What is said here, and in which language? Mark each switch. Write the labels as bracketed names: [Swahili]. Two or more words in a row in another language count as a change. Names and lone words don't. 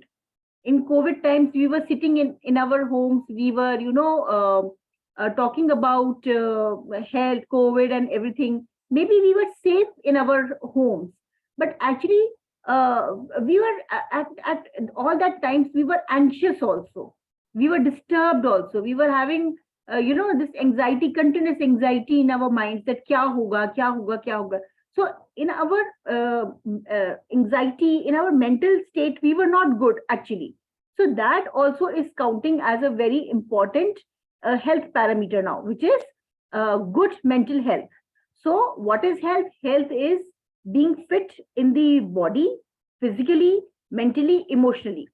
[English] In COVID times, we were sitting in our homes, we were, talking about health, COVID and everything. Maybe we were safe in our homes, but actually we were at all that times, we were anxious also. We were disturbed also. We were having, this anxiety, continuous anxiety in our minds that [Hindi] क्या होगा, क्या होगा, क्या होगा. [English] So in our anxiety, in our mental state, we were not good actually. So that also is counting as a very important health parameter now, which is good mental health. So what is health? Health is being fit in the body, physically, mentally, emotionally.